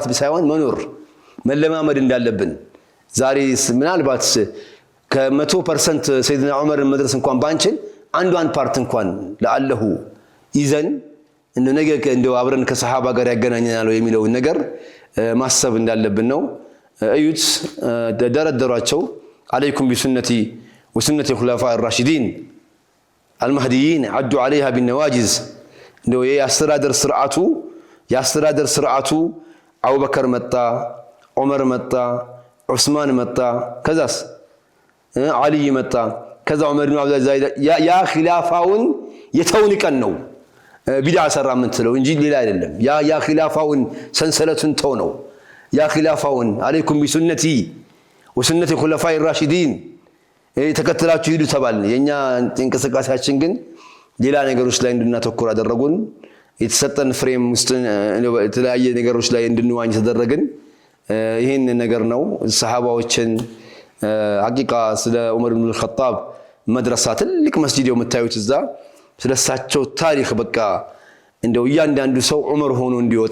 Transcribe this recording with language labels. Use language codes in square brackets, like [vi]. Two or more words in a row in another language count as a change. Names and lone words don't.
[am] ሳይሆን መኖር መለማመድ እንዳለብን ዛሬ ምናልባት ከ100% ሰይድና ዑመርን መድረስ እንኳን ባንችል አንዷን ፓርት እንኳን ለአለሁ ይዘን እንደ ነገ እንደው አብረን ከሰሃባ ጋር ያገናኘናል የሚለው ነገር ማሰብ እንዳለብን ነው እዩት ደረደሯቸው [ar] عليكم بسنتي وسنة الخلفاء الراشدين المهديين عدوا عليها بالنواجذ [am] እንደው የአስተዳደር ስርዓቱ አቡበከር መጣ ዑመር መጣ ዑስማን መጣ ከዛስ አሊ መጣ ከዛ ዑመር ኢብኑ አብዱልአዚዝ ያ ኺላፋውን የተውንቀን ነው ቢድዓ ሰራ ምንትለው እንጂ ሌላ አይደለም ያ ኺላፋውን ሰንሰለቱን ተው ነው ያ ኺላፋውን [ar] عليكم بسنتي وسنة الخلفاء الراشدين [am] ተከተላችሁ ሂዱ ተባል የኛ እንቅስቃሴያችን ግን ሌላ ነገሮች ላይ እንድናተኩር አደረጉን የተሰጠን ፍሬም ውስጥ የተለያየ ነገሮች ላይ እንድንዋኝ ተደረግን ይሄን ነገር ነው ሰሃባዎችን ሐቂቃ ስለ ዑመር ኢብኑ አልኸጣብ መድረሳ ትልቅ መስጂድ የምታዩት እዛ ስለሳቸው ታሪክ በቃ እንደው እያንዳንዱ ሰው ዑመር ሆኖ እንዲወጣ